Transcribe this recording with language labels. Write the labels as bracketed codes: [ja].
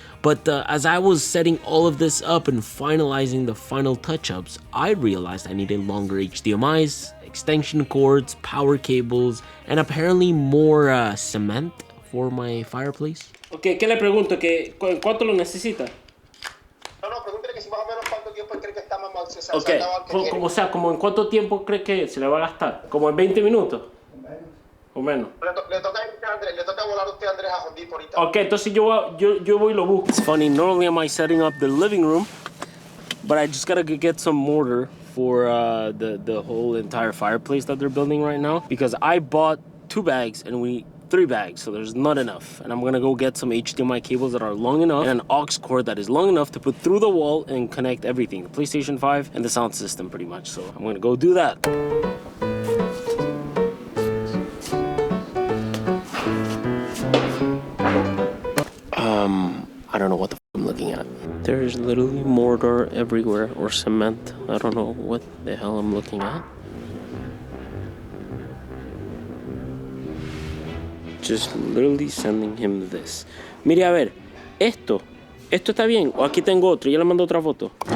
[en] But as I was setting all of this up and finalizing the final touch-ups, I realized I needed longer HDMIs, extension cords, power cables, and apparently more cement for my fireplace. [es] Okay, ¿qué le pregunto? ¿Cuánto lo necesita? No, pregúntale que si más o menos cuánto tiempo cree que está mamá. Okay, como en cuánto tiempo cree que se le va a gastar? ¿Como en 20 minutos? O menos. Le toca ir Andrés, le toca volar a usted, Andrés, a Hondito ahorita. Okay, entonces yo voy y lo busco. [en] It's funny, not only am I setting up the living room, but I just gotta get some mortar for the whole entire fireplace that they're building right now, because I bought 2 bags and we need 3 bags, so there's not enough. And I'm gonna go get some HDMI cables that are long enough and an aux cord that is long enough to put through the wall and connect everything, the PlayStation 5 and the sound system pretty much. So I'm gonna go do that. I don't know what the f I'm looking at. There's literally mortar everywhere, or cement. I don't know what the hell I'm looking at. Just literally sending him this. [es] Mire, a ver, esto está bien. O aquí tengo otro, ya le mando otra foto.